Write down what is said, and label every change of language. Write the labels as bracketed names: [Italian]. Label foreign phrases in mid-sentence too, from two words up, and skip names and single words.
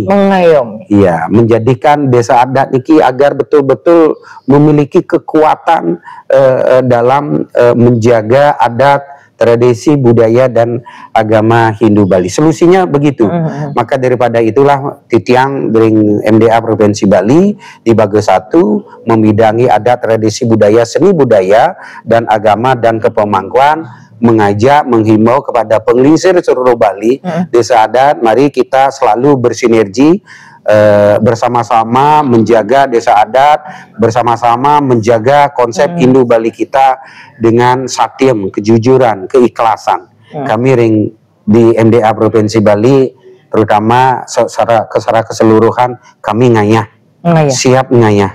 [Indonesian] Iya, menjadikan desa adat ini agar betul-betul memiliki kekuatan dalam menjaga adat, tradisi, budaya, dan agama Hindu Bali. Solusinya begitu. Maka daripada itulah titiang dari MDA Provinsi Bali di Bages 1 membidangi adat, tradisi, budaya, seni budaya, dan agama dan kepemangkuan, mengajak, menghimbau kepada penglingsir seluruh Bali, desa adat, mari kita selalu bersinergi, bersama-sama menjaga desa adat, bersama-sama menjaga konsep Hindu Bali kita dengan satyam, kejujuran, keikhlasan. Kami di MDA Provinsi Bali terutama secara keseluruhan kami siap ngayah.